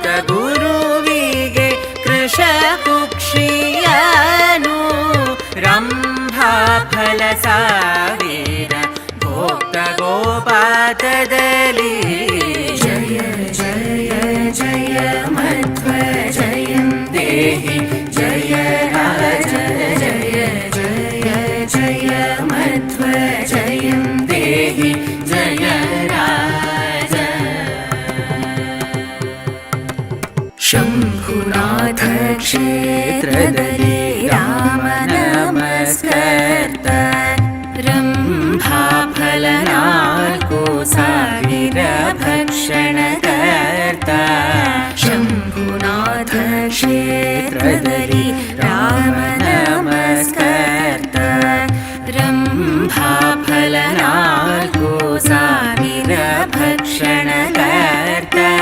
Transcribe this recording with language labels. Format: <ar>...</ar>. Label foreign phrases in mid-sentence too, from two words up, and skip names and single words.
<kn>ಗುರುವಿಗೆ ಕೃಶ ಕುಕ್ಷಿಯನು ರಂಭಾ ಫಲ ಸಾರಿದ ಭೋಕ್ತ</kn> <sa>ಗೋಪಾತದಲ್ಲಿ ಜಯ ಜಯ ಜಯ ಮಧ್ವ ಜಯಂ ದೇಹಿ ಜಯ ರಾಜ ಜಯ ಜಯ ಜಯ ಮಧ್ವ ಜಯಂ ದೇಹಿ ಜಯ ರಾಜ</sa> <kn>ಶಂಭುನಾಥ ಕ್ಷೇತ್ರದಲ್ಲಿ ರಾಮ ನಮಸ್ಕರ್ತ ರಂಭಾ ಫಲ 4,000 ಭಕ್ಷಣ ಕರ್ತ ಶಂಭುನಾಥ ಕ್ಷೇತ್ರದಲ್ಲಿ ರಾಮ ನಮಸ್ಕರ್ತ ರಂಭಾ ಫಲ 4,000 ಭಕ್ಷಣ ಕರ್ತ</kn>